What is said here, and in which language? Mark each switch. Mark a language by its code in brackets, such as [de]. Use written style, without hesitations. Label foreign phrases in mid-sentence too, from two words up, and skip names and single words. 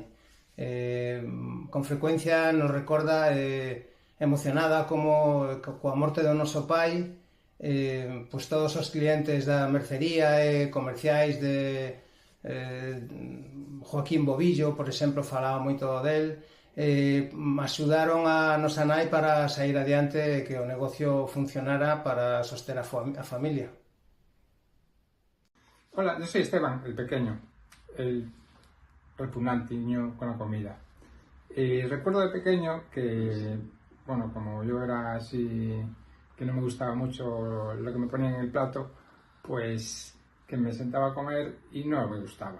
[gl] Con frecuencia nos recorda emocionada como coa morte do noso pai, pois todos os clientes da mercería e comerciais de Joaquín Bobillo, por exemplo, falaba moito del, axudaron a nosa nai para sair adiante e que o negocio funcionara para soster a familia. [es] Hola, yo soy Esteban, el pequeño, el repugnante niño con la comida. Recuerdo de pequeño que, bueno, como yo era así, que no me gustaba mucho lo que me ponían en el plato, pues que me sentaba a comer y no me gustaba.